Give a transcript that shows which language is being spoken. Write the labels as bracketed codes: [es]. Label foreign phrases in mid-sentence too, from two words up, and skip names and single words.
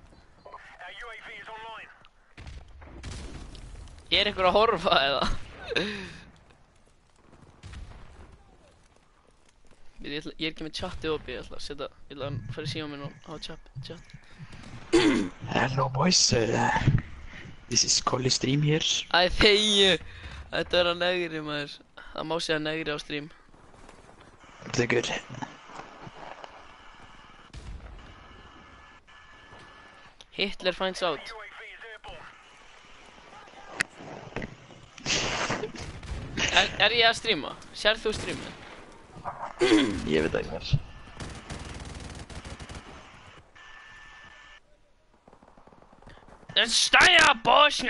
[is] Er einhver að horfa eða? Ég er ekki með chatið opið, ég ætla að setja, ég ætla að fara í síma minn og hafa chat. [en] Hello boys, this is Colli Stream here. [is] Æ, þegju! Þetta er að negri maður. Það má segja negri á stream. [sv] Det är good. [en] Hitler finds out. [is] Er ég að streama? Sér þú streamið? Ég veit ekki mér. Stæja Bosnia!